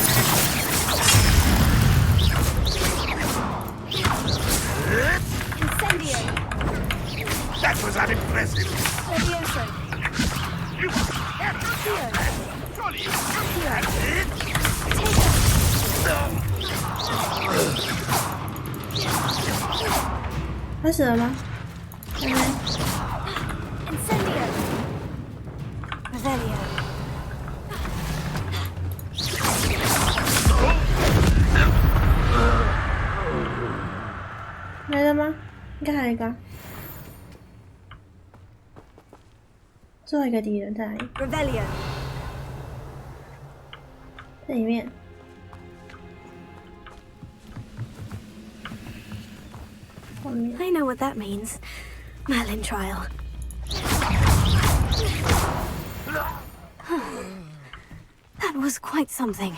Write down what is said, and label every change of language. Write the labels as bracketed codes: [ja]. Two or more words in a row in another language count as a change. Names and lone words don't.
[en] That was unimpressive. [la] Levioso. Accio. [zh] 开始了吗？还没。 [la] Incendio. Revelio. [zh] 没了吗？应该还有一个。最后一个敌人在哪里？ [la] Revelio. [zh] 这里面。 [en] I know what that means. Merlin trial. That was quite something.